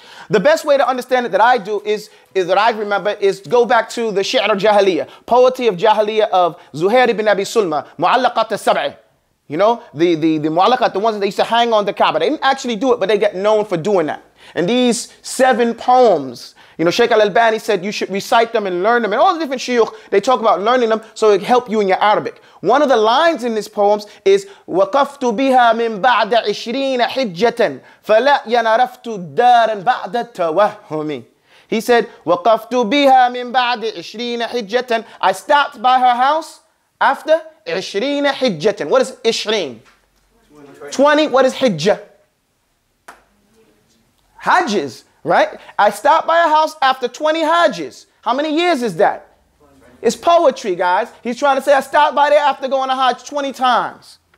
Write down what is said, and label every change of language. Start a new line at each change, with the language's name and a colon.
English: The best way to understand it that I do is that I remember is go back to the Shi'r al-Jahiliyyah, poetry of Jahiliyyah of Zuhair ibn Abi Sulma, Mu'allaqat al-Sab'i. You know, the Mu'allaqat, the ones that they used to hang on the Kaaba. They didn't actually do it, but they get known for doing that. And these 7 poems, you know, Sheikh al-Albani said you should recite them and learn them. And all the different shuyukh, they talk about learning them so it help you in your Arabic.
Arabic: One of the lines in these poems is وَقَفْتُ بِهَا مِن بَعْدَ 20 حِجَّةً فَلَا يَنَرَفْتُ دَارًا بَعْدَ التَّوَهُّمِ.
English: He said,
Arabic: وَقَفْتُ بِهَا مِن بَعْدِ 20 حِجَّةً.
English: I stopped by her house after 20 حِجَّةً. What is 20? 20. What is hijjah? Hajjis, right? I stopped by a house after 20 hajjis. How many years is that? It's poetry, guys. He's trying to say I stopped by there after going to Hajj 20 times.